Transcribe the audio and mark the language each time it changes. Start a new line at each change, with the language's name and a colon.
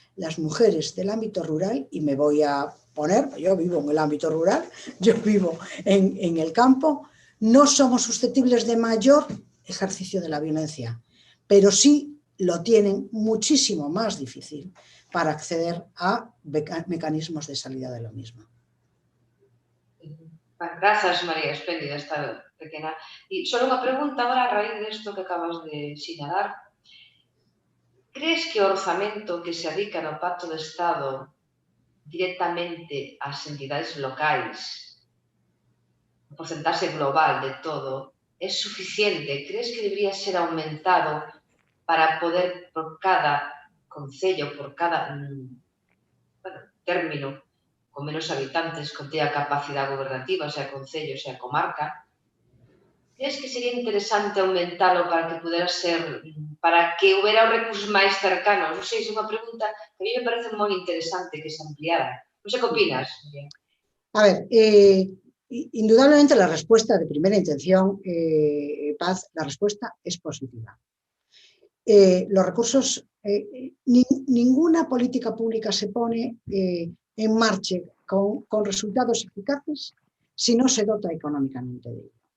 Spanish: Las mujeres del ámbito rural, y me voy a poner, yo vivo en el ámbito rural, yo vivo en el campo, no somos susceptibles de mayor ejercicio de la violencia, pero sí lo tienen muchísimo más difícil para acceder a mecanismos de salida de lo mismo.
Galician: Grazas, María, espléndida esta pequena. E só unha pregunta agora a raíz desto que acabas de sinalar. Crees que o orzamento que se adica no Pacto de Estado directamente ás entidades locais, o porcentaxe global de todo, é suficiente? Crees que debería ser aumentado para poder, por cada concello, por cada término, con menos habitantes, con tea capacidade gobernativa, sea concello, sea comarca? Crees que sería interesante aumentalo para que pudera ser, para que houbera os recursos máis cercanos? Non sei, é unha pregunta que a mí me parece moi interesante que se ampliara. Non sei que opinas, María.
Spanish: A ver, indudablemente la respuesta de primera intención, Paz, la respuesta es positiva. Los recursos, ninguna política pública se pone en marcha con resultados eficaces si no se dota económicamente de ello.